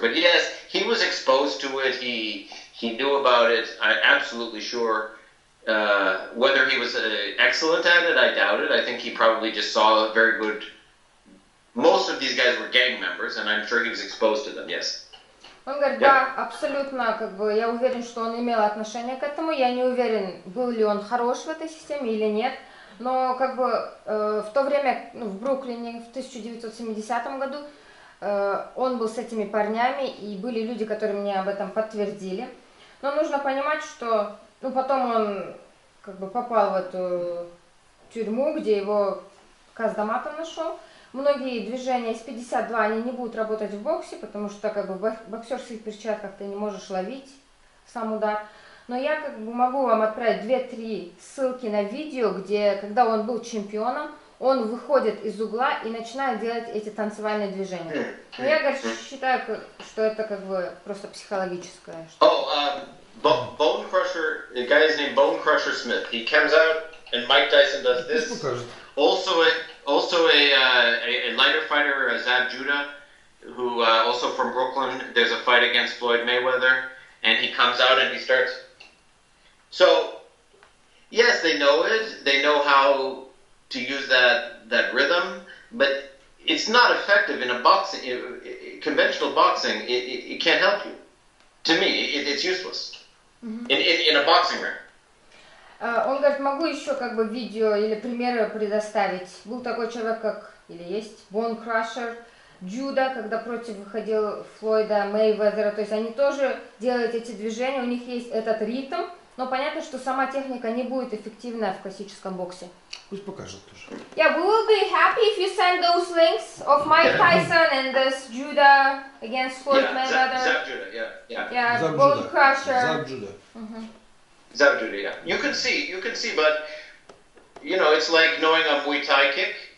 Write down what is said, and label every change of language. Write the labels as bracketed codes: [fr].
[en] But yes, he was exposed to it. He knew about it. I'm absolutely sure. Whether he was excellent at it, I doubt it. I think he probably just saw a very good. Most of these guys were gang members, and I'm sure he was exposed to them. Yes. [ru] Он говорит, да, абсолютно, я уверен, что он имел отношение к этому. Я не уверен, был ли он хорош в этой системе или нет. Но в то время, в Бруклине, в 1970 году, он был с этими парнями, и были люди, которые мне об этом подтвердили. Но нужно понимать, что, потом он попал в эту тюрьму, где его Каздаматов нашел. Многие движения из 52, они не будут работать в боксе, потому что в боксерских перчатках ты не можешь ловить сам удар. Но я могу вам отправить 2-3 ссылки на видео, где, когда он был чемпионом, он выходит из угла и начинает делать эти танцевальные движения. Но я считаю, что это просто психологическое. [en] Bone Crusher, the guy is named Bone Crusher Smith. He comes out and Mike Tyson does this. Also a lighter fighter, Zab Judah, who also from Brooklyn. There's a fight against Floyd Mayweather, and he comes out and he starts. So, yes, they know it. They know how to use that rhythm, but it's not effective in a boxing, conventional boxing. It can't help you. To me, it's useless in a boxing ring. [ru] Он говорит, могу еще видео или примеры предоставить. Был такой человек, или есть, Bone Crusher, Джуда, когда против выходил Флойда, Мейвезера. То есть они тоже делают эти движения, у них есть этот ритм, но понятно, что сама техника не будет эффективна в классическом боксе. Пусть покажет тоже. [en] Yeah, we will be happy if you send those links of Mike Tyson and this Judah against Floyd Mayweather. Zab Judah, yeah. Yeah, Bone Crusher. Zab Judah. Zab Judah, yeah. You can see, but it's like knowing a Muay Thai kick.